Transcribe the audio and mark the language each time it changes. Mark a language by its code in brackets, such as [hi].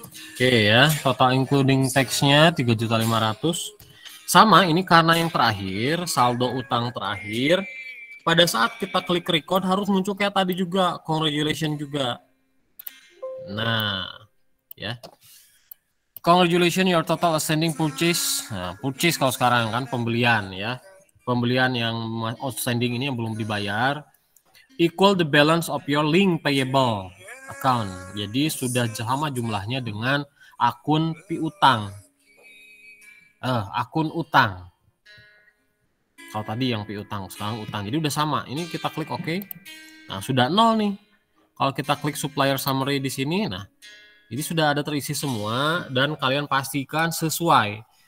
[id] Oke ya, total including tax-nya 3.500.000. Sama, ini karena yang terakhir, saldo utang terakhir, pada saat kita klik record harus muncul kayak tadi juga, congratulations juga. Nah, ya. [en] Congratulations your total outstanding purchase. Nah, purchase [id] kalau sekarang kan pembelian ya. Pembelian yang outstanding ini yang belum dibayar. [en] Equal the balance of your link payable account. [id] Jadi sudah sama jumlahnya dengan akun piutang. Akun utang. Kalau tadi yang piutang, sekarang utang. Jadi udah sama. Ini kita klik OK. Nah, sudah 0 nih. Kalau kita klik supplier summary di sini, nah, ini sudah ada terisi semua dan kalian pastikan sesuai.